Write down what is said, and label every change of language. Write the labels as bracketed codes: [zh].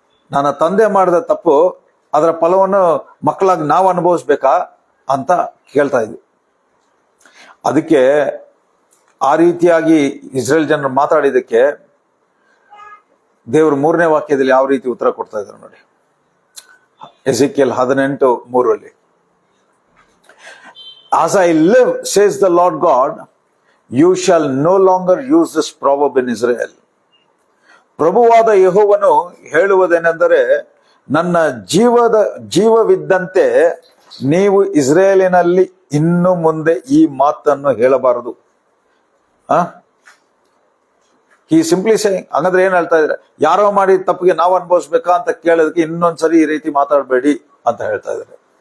[kn] ನನ್ನ ತಂದೆ ಮಾಡಿದ ತಪ್ಪು, ಅದರ ಫಲವನ್ನು ಮಕ್ಕಳಾಗಿ ನಾವು ಅನುಭವಿಸ್ಬೇಕಾ ಅಂತ ಕೇಳ್ತಾ ಇದ್ವಿ. ಅದಕ್ಕೆ ಆ ರೀತಿಯಾಗಿ ಇಸ್ರೇಲ್ ಜನರು ಮಾತಾಡಿದಕ್ಕೆ ದೇವರು 3ನೇ ವಾಕ್ಯದಲ್ಲಿ ಯಾವ ರೀತಿ ಉತ್ತರ ಕೊಡ್ತಾ ಇದ್ದಾರೆ ನೋಡಿ. [en] Ezekiel 18:3 As I live, says the Lord God, you shall no longer use this proverb in Israel. [kn] ಪ್ರಭುವಾದ ಯೆಹೋವನು ಹೇಳುವುದೇನೆಂದರೆ, ನನ್ನ ಜೀವವಿದ್ದಂತೆ ನೀವು ಇಸ್ರೇಲಿನಲ್ಲಿ ಇನ್ನು ಮುಂದೆ ಈ ಮಾತನ್ನು ಹೇಳಬಾರದು. ಈ [en] simply saying, [kn] ಹಂಗಂದ್ರೆ ಏನ್ ಹೇಳ್ತಾ ಇದ್ರೆ, ಯಾರೋ ಮಾಡಿ ತಪ್ಪಿಗೆ ನಾವು ಅನುಭವಿಸ್ಬೇಕಾ ಅಂತ ಕೇಳೋದಕ್ಕೆ ಇನ್ನೊಂದ್ಸರಿ ಈ ರೀತಿ ಮಾತಾಡಬೇಡಿ ಅಂತ ಹೇಳ್ತಾ ಇದ್ದಾರೆ.